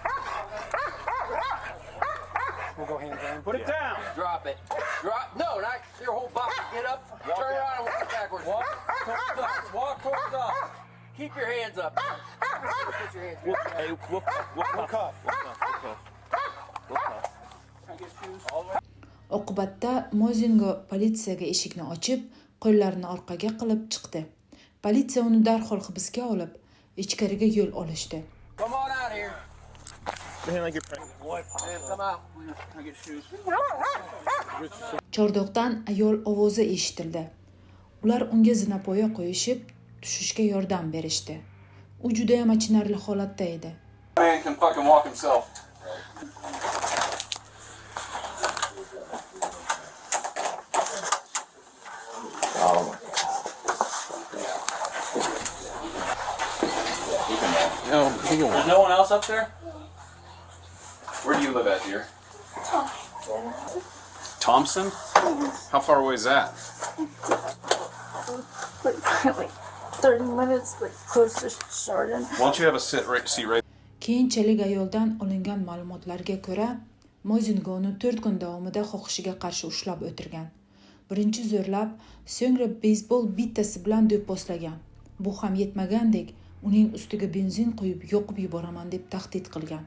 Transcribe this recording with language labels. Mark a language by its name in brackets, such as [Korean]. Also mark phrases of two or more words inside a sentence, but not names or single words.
[English] We'll go hands down. Put it down! Drop it. Drop. No, not your whole body. Get up. Turn around and walk backwards. Walk towards us. Walk towards us. Keep your hands up. Put your hands up. Hey, we'll cuff. [Uzbek] Oqibatda Mozingo politsiyaga eshikni ochib, qo'llarini orqaga qilib chiqdi. Politsiya uni darhol hibsga olib, ichkariga yo'l olishdi. [English] Come on out here. Behave like you're pregnant. Man, come out. Can I get shoes? [Uzbek] Chordoqdan ayol ovozi eshitildi. Ular unga zinapoya qo'yishib, tushishga yordam berishdi. U juda ham achinarli holatda edi. [English] Man can fucking walk himself. There's no one else up there? Where do you live at, dear? Thompson? How far away is that? Like 30 minutes, like close to Chardon. Why don't you have a seat right? [Uzbek] Keyinchalik ayoldan olingan ma'lumotlarga ko'ra, Mozingo uni 4 kun davomida xohishiga qarshi ushlab o'tirgan. Birinchi zo'rlab, so'ngra beysbol bittasi bilan do'pposlagan. Bu ham yetmagandek, uning ustiga benzin quyib yoqib yuboraman deb tahdid qilgan.